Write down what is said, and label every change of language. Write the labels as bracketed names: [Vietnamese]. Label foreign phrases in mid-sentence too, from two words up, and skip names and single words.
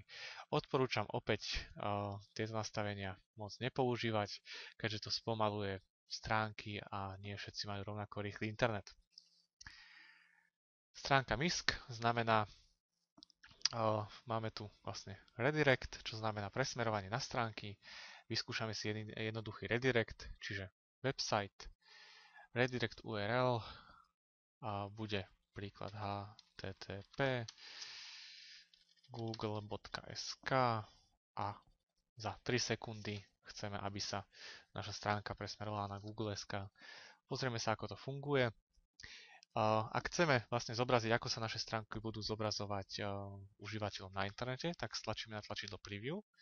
[Slovak] Odporúčam opäť tieto nastavenia moc nepoužívať, keďže to spomaluje stránky a nie všetci majú rovnako rýchly internet. Stránka MISC znamená, máme tu vlastne redirect, čo znamená presmerovanie na stránky. Vyskúšame si jednoduchý redirect, čiže website, [English] redirect URL [Slovak] a bude príklad http google.sk a za 3 sekundy chceme, aby sa naša stránka presmerovala na Google.sk. Pozrieme sa, ako to funguje. Ak chceme vlastne zobraziť, ako sa naše stránky budú zobrazovať užívateľom na internete, tak stlačíme na tlačidlo Preview.